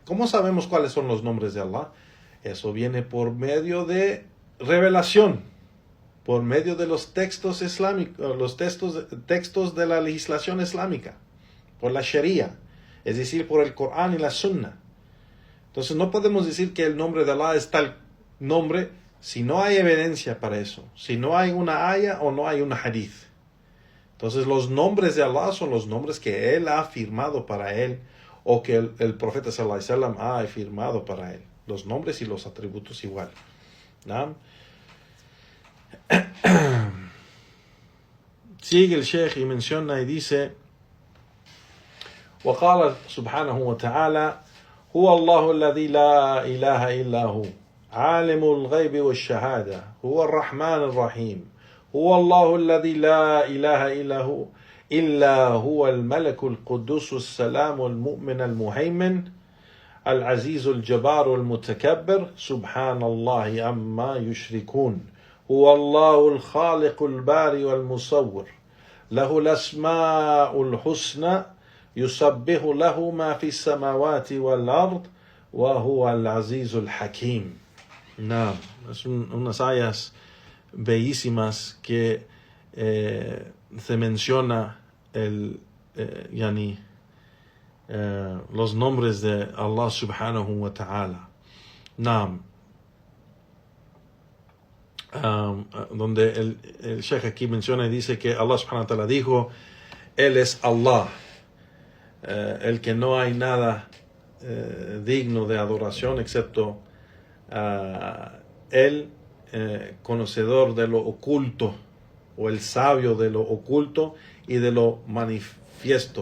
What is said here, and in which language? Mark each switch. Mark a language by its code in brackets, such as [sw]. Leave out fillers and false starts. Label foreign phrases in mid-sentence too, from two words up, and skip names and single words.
[es] ¿Cómo sabemos cuáles son los nombres de Allah? Eso viene por medio de revelación, por medio de los textos islámicos, los textos de la legislación islámica, por la Sharia, es decir, por el Corán y la Sunna. Entonces no podemos decir que el nombre de Allah es tal nombre si no hay evidencia para eso, si no hay una aya o no hay una hadith. Entonces los nombres de Allah son los nombres que Él ha firmado para Él, o que el profeta [ar] صلى الله عليه وسلم [es] ha firmado para Él. Los nombres y los atributos igual, ¿no? Sigue el Sheikh y menciona y dice, [ar] وقال سبحانه وتعالى هو الله الذي لا إله إلا هو عالم الغيب والشهادة هو الرحمن الرحيم هو الله الذي لا إله إلا هو الملك القدوس السلام المؤمن المهيمن العزيز الجبار المتكبر سبحان الله عما يشركون هو الله الخالق الباري والمصور له الأسماء الحسنى يسبح له ما في السماوات والأرض وهو العزيز الحكيم. [es] No, son unas ayas bellísimas que se menciona los nombres de [ar] الله سبحانه وتعالى. [es] No, donde el Sheikh aquí menciona y dice que [ar] الله سبحانه وتعالى [es] dijo, Él es Allah, el que no hay nada digno de adoración excepto Él, conocedor de lo oculto, o el sabio de lo oculto y de lo manifiesto.